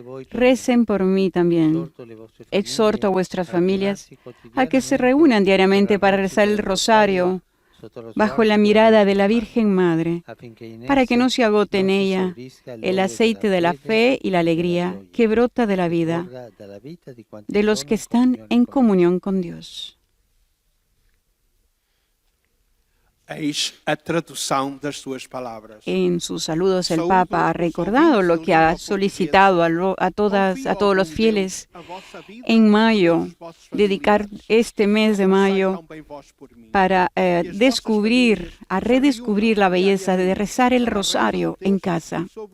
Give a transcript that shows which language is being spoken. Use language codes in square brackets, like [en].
[es] Recen por mí también. Exhorto a vuestras familias a que se reúnan diariamente para rezar el rosario bajo la mirada de la Virgen Madre, para que no se agote en ella el aceite de la fe y la alegría que brota de la vida de los que están en comunión con Dios. [pt] Eis a tradução das suas palavras. [es] En sus saludos el Papa ha recordado lo que ha solicitado a todos los fieles en mayo, dedicar este mes de mayo para redescubrir la belleza de rezar el rosario en casa.